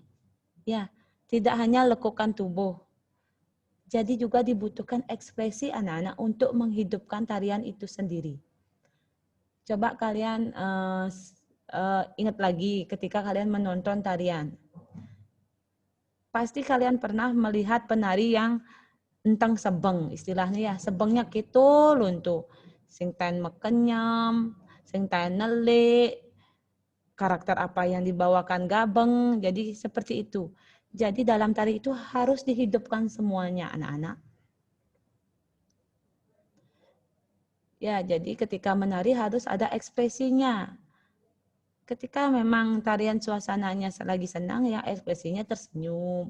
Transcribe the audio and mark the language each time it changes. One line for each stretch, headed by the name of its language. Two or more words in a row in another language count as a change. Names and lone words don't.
Indonesian: Ya, tidak hanya lekukan tubuh. Jadi juga dibutuhkan ekspresi anak-anak untuk menghidupkan tarian itu sendiri. Coba kalian ingat lagi ketika kalian menonton tarian. Pasti kalian pernah melihat penari yang entang sebeng, istilahnya ya, sebengnya gitu luntu.
Balinese: Sing ten mekenyam, sing ten nelik,
Indonesian: karakter apa yang dibawakan gabeng, jadi seperti itu. Jadi dalam tari itu harus dihidupkan semuanya anak-anak. Ya, jadi ketika menari harus ada ekspresinya. Ketika memang tarian suasananya lagi senang, ya ekspresinya tersenyum.